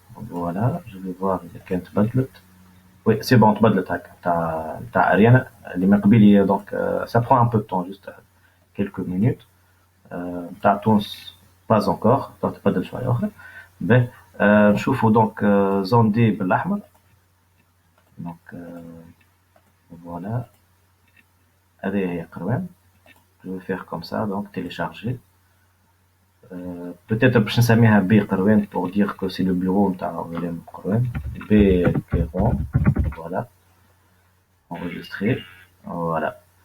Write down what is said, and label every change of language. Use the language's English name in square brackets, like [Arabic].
[French] voilà je vais voir [Arabic] إذا كانت تبدلت. [French] oui c'est bon [Arabic] تبدلت هكا تاع أريانا اللي من قبيل. [French] donc ça prend un peu de temps juste quelques minutes. [Arabic] تاع تونس [French] pas encore [Arabic] donc تبدل شوية أخرى. باهي نشوفوا donc زون دي بالأحمر. donc voilà هذه هي قروان. [French] je vais faire comme ça donc télécharger. peut-être [Arabic] باش نسميها بي قروان [French] pour dire que c'est le bureau نتاع ويليام قروان. بي كيرون voilà enregistré voilà.